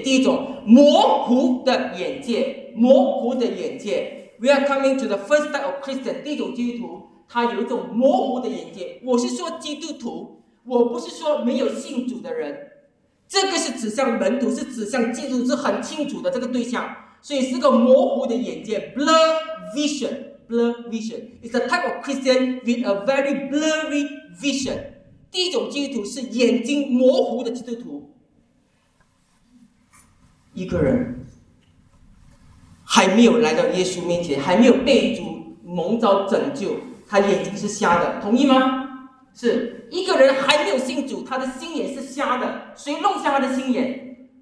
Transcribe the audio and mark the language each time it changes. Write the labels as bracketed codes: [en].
[zh] 第一种模糊的眼界，模糊的眼界。 [en] We are coming to the first type of Christian， [zh] 第一种基督徒，他有一种模糊的眼界。我是说基督徒，我不是说没有信主的人。这个是指向门徒，是指向基督徒，是很清楚的这个对象。所以是个模糊的眼界 ， [en] blur vision，blur vision。 It's a type of Christian with a very blurry vision。 [zh] 第一种基督徒是眼睛模糊的基督徒，一个人还没有来到耶稣面前，还没有被主蒙召拯救，他眼睛是瞎的，同意吗？是一个人还没有信主，他的心眼是瞎的，谁弄瞎他的心眼？